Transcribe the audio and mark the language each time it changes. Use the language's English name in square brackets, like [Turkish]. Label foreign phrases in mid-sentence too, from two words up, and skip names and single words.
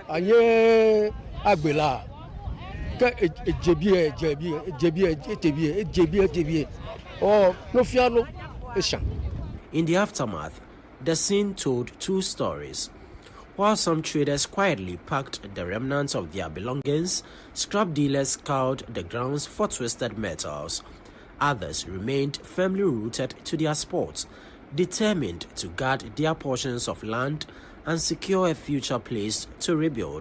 [English] agbela ke jebi oh no fiano eshan. In the aftermath, the scene told two stories. While some traders quietly packed the remnants of their belongings, scrap dealers scoured the grounds for twisted metals. Others remained firmly rooted to their sports, determined to guard their portions of land and secure a future place to rebuild.